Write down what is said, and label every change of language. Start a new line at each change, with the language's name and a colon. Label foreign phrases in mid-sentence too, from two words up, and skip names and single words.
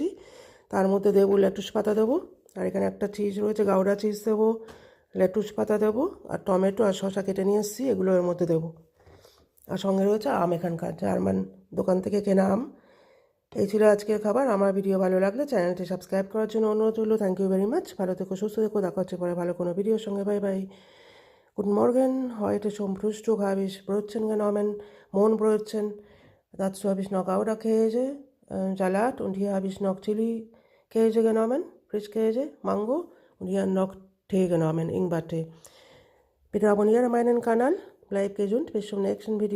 Bangla: তার মধ্যে দেবো লেটুস পাতা দেবো, আর এখানে একটা চিজ রয়েছে গাউডা চিজ দেবো, লেটুস পাতা দেবো, আর টমেটো আর শসা কেটে নিয়ে এসেছি, এগুলো এর মধ্যে দেবো। আর সঙ্গে রয়েছে আম, এখানকার জার্মান দোকান থেকে কেনা আম। এই ছিল আজকের খাবার। আমার ভিডিও ভালো লাগলে চ্যানেলটি সাবস্ক্রাইব করার জন্য অনুরোধ রইল।
English: thank you very much.
Bangla: ভালো থেকো, সুস্থ থেকো, দেখা হচ্ছে পরে ভালো কোনো ভিডিওর সঙ্গে।
English: bye bye.
German: Guten Morgen, heute zum Frühstück habe ich Brötchen genommen, Mohnbrötchen. Dazu habe ich noch Gouda-Käse, Salat, und hier habe ich noch Chili-Käse genommen, Frischkäse, Mango, und hier noch Tee genommen, Ingwertee. Bitte abonniere meinen Kanal, bleib gesund, bis zum nächsten Video.